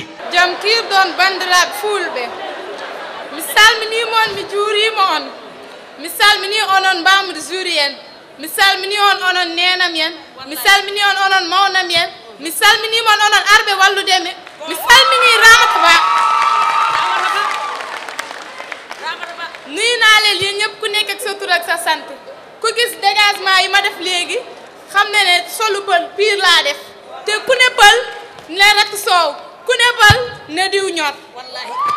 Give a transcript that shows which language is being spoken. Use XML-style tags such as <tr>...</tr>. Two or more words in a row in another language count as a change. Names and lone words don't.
<ff>jam kirɗon bandiraɓe fulɓe mi salminimon mi juurima on mi salmini onon mbamude juuri en mi salmini on onon nenam en mi salmini on onon mawnam en mi salminimon onon arɓe walludemi mi salmini Ramata Ba</ff> <wo>nuyu naa leen yéen ñëpp ku nekk ak sa tur ak sa sant ku gis dégagement yi ma def léegi xam ne ne solu pël pire laa def te ku ne pël ne rakk soow ku ne pël ne diw ñor wallahi</wo>